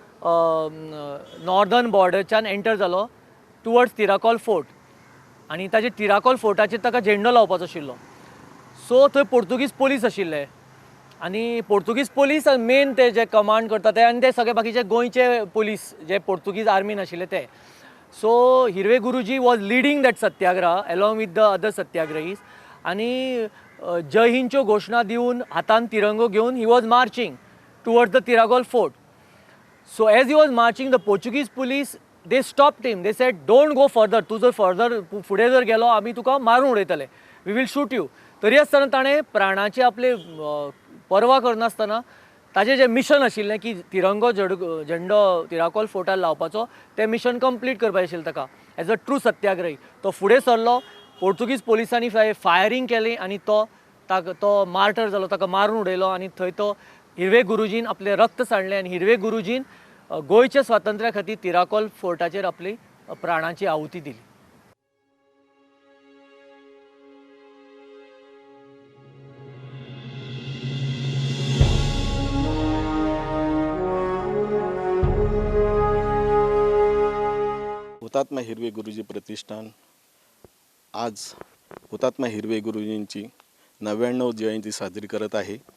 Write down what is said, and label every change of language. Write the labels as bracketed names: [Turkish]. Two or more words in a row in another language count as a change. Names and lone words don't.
[Konkani] नॉर्दर्न बॉर्डरच्यान एंटर जालो टुवर्ड्स तिराकोल फोर्ट आनी ताजे तिराकोल फोर्टाचेर ताका झेंडो लावपाचो आशिल्लो सो थंय पोर्तुगीज पोलीस आशिल्ले आनी पोर्तुगीज पोलीस मेन ते जे कमांड करता ते आनी ते सगळे बाकीचे गोंयचे पोलीस जे पोर्तुगीज आर्मीन आशिल्ले ते सो हिरवे गुरुजी [English] was leading that satyagraha along with the other satyagrahis [Konkani] आनी जय हिंदच्यो घोशणा दिवन हातान तिरंगो घेवन [English] he was marching towards the Tiragol fort. So as he was marching, the Portuguese police, they stopped him. They said, don't go further. [Konkani] तू जर फर्दर फुडें जर गेलो आमी तुका मारून उडयतले. [English] We will shoot you. [Konkani] तरी आसतना ताणें प्राणाचे आपले पर्वा करनासतना ताजें जें मिशन आशिल्लें की तिरंगो झेंडो तिराकोल फोर्टार लावपाचो, तें मिशन कंप्लीट करपाचें आशिल्लें ताका [English] as a true satyagrahi. [Konkani] तो फुडें सरलो, पोर्तुगीज पोलिसांनी फायरिंग केली आनी तो मार्टर जालो, ताका मारून उडयलो आनी थंय तो हिरवे गुरुजीन आपलें रक्त सांडलें आनी हिरवे गुरुजीन गोंयच्या स्वातंत्र्या खातीर तिराकोल फोर्टाचेर आपली प्राणाची आहुती दिली. [Marathi] हुतात्मा हिरवे गुरुजी प्रतिष्ठान आज हुतात्मा हिरवे गुरुजींची 99 जयंती साजरी करत आहे.